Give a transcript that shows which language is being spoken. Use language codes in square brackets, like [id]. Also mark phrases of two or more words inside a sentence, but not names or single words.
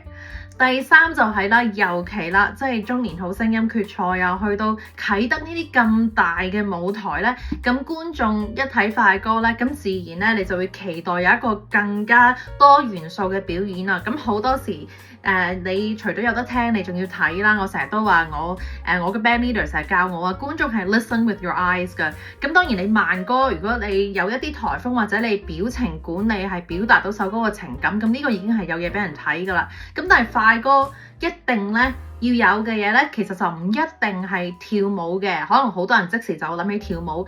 [yue] 第三就係啦，尤其啦，即係中年好聲音決賽啊，去到啟德呢啲咁大嘅舞台呢，咁觀眾一睇快歌呢，咁自然呢，你就會期待有一個更加多元素嘅表演啊！咁好多時你除咗有得聽，你仲要睇啦。我成日都話我嘅 [en] band leader [yue] 成日教我啊，觀眾係 [en] listen with your eyes [yue] 㗎。咁當然你慢歌，如果你有一啲颱風或者你表情管理係表達到首歌嘅情感，咁呢個已經係有嘢俾人睇㗎啦。咁但係快歌一定咧要有嘅嘢咧，其實就唔一定係跳舞嘅，可能好多人即時就諗起跳舞。